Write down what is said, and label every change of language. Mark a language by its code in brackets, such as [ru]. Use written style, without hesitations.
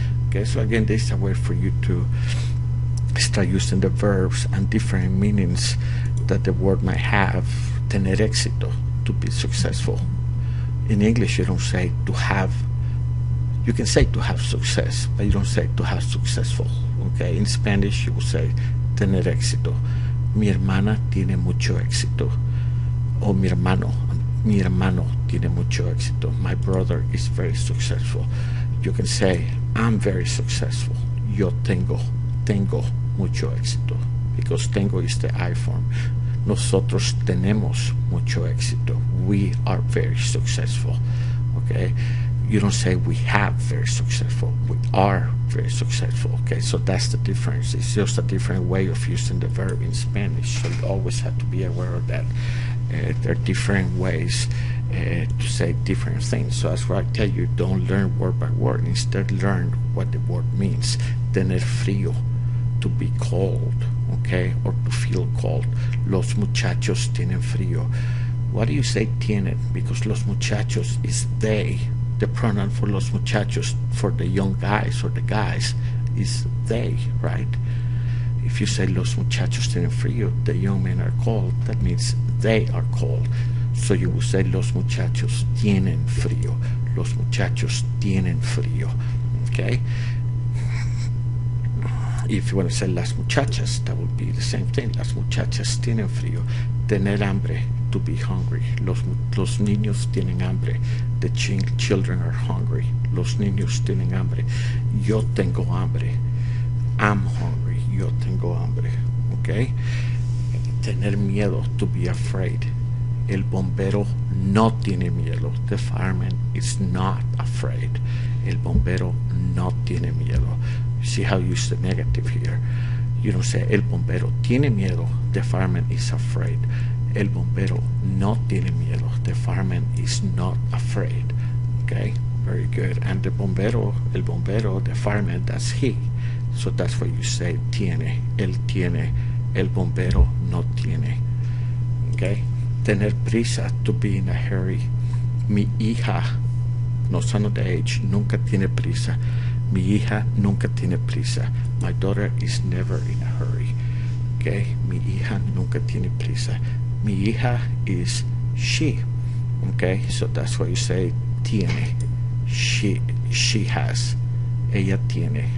[en] Okay, so again, this is a way for you to start using the verbs and different meanings that the word might have. [es] Tener éxito, [en] to be successful. In English, you don't say to have. You can say to have success, but you don't say to have successful. Okay, in Spanish you will say [es] tener éxito. Mi hermana tiene mucho éxito. [en] O [es] mi hermano tiene mucho éxito. [en] My brother is very successful. You can say I'm very successful. [es] Yo tengo mucho éxito. [en] Because tengo is the I form. [es] Nosotros tenemos mucho éxito. [en] We are very successful. Okay. You don't say we have very successful, we are very successful. Okay, so that's the difference. It's just a different way of using the verb in Spanish, so you always have to be aware of that. There are different ways to say different things. So that's why I tell you, don't learn word by word. Instead, learn what the word means. [es] Tener frío, [en] to be cold, okay, or to feel cold. [es] Los muchachos tienen frío. Why do you say tienen? Because los muchachos is they. [en] The pronoun for [es] los muchachos, [en] for the young guys or the guys, is they, right? If you say [es] los muchachos tienen frío, [en] the young men are cold, that means they are cold. So you will say [es] los muchachos tienen frío. Los muchachos tienen frío. [en] Okay? If you want to say [es] las muchachas, [en] that would be the same thing. [es] Las muchachas tienen frío. Tener hambre, [en] to be hungry. [es] Los niños tienen hambre. [en] The children are hungry. [es] Los niños tienen hambre. Yo tengo hambre. [en] I'm hungry. [es] Yo tengo hambre. Okay? Tener miedo, [en] to be afraid. [es] El bombero no tiene miedo. [en] The fireman is not afraid. [es] El bombero no tiene miedo. [en] You see how you use the negative here. You don't say [es] el bombero tiene miedo, [en] the fireman is afraid. [es] El bombero no tiene miedo, [en] the fireman is not afraid. Okay, very good. And the bombero, [es] el bombero, [en] the fireman, that's he. So that's why you say [es] tiene, él tiene, el bombero no tiene. [en] Okay, [es] tener prisa, [en] to be in a hurry. [es] Mi hija, [en] no son of the age, [es] nunca tiene prisa. Mi hija nunca tiene prisa. [en] My daughter is never in a hurry. [es] Okay, mi hija nunca tiene prisa. Mi hija [en] is she. Okay, so that's why you say tiene. She has. [es] Ella tiene.